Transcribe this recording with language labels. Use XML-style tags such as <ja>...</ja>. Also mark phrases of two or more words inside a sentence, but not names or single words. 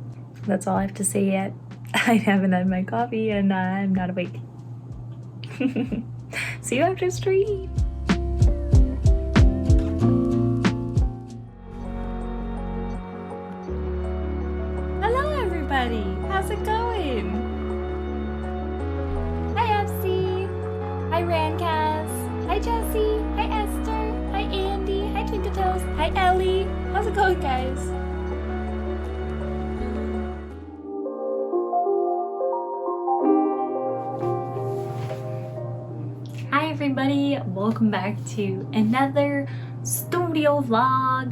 <en>That's all I have to say yet. I haven't had my coffee, and I'm not awake. See you after stream! Hello everybody! How's it going? Hi FC! Hi Rankaz! Hi Jessie! Hi Esther! Hi Andy! Hi Twinkle Toes! Hi Ellie! How's it going, guys? Hi everybody! Welcome back to another studio vlog.</en>